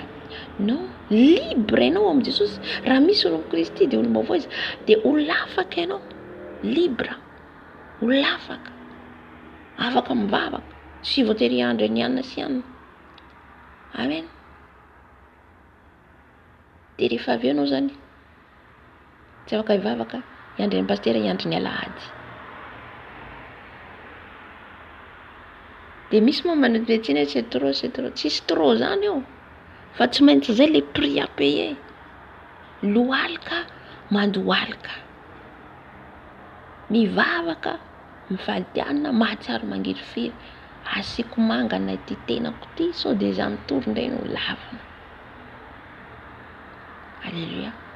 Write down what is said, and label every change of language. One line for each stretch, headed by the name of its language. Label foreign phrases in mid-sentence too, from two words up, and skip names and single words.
Malagasy: Non, libre ianao amin'i Jesosy. Raha misy olo amin'i Kristy dia olo vaovao izy, dia olona afaka ianao, libre, olona afaka, afaka mivavaka, tsy voatery andro nianina sy anina. Amen. Dia rehefa avy eo ianao zany tsy afaka hivavaka hiandry ny pastera, hiandry ny alahady. Dia misy moa manodidina hoe
French: c'est trop,
Malagasy: tsisy trop zany eo, fa tsy maintsy zay
French: le prix à payer.
Malagasy: Lohalika mandohalika, mivavaka mifaliana, mahatsiaro mangiry firy. Asiako mangana ity tenako ity, sao dia izaho mitory no lavana. Alléluia.